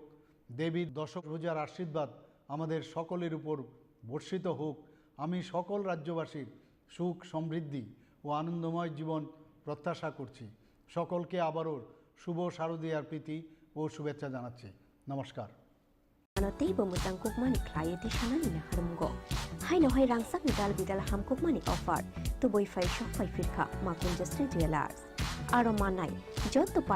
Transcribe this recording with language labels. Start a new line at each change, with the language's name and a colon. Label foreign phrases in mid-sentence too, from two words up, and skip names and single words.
Bangla: দেবীর দশভুজার আশীর্বাদ আমাদের সকলের উপর বর্ষিত হোক। আমি সকল রাজ্যবাসীর সুখ, সমৃদ্ধি ও আনন্দময় জীবন প্রত্যাশা করছি। সকলকে আবারও শুভ শারদীয়ার প্রীতি ও শুভেচ্ছা জানাচ্ছি। নমস্কার।
Kok Borok: Anote bumutang kukmani klaya ti shanani na harumgo. Hai no hai rangsak ni dal bidal ham kukmani offer. Tu boy fai shop fai firka makun just jewelers. Aro manai jot tu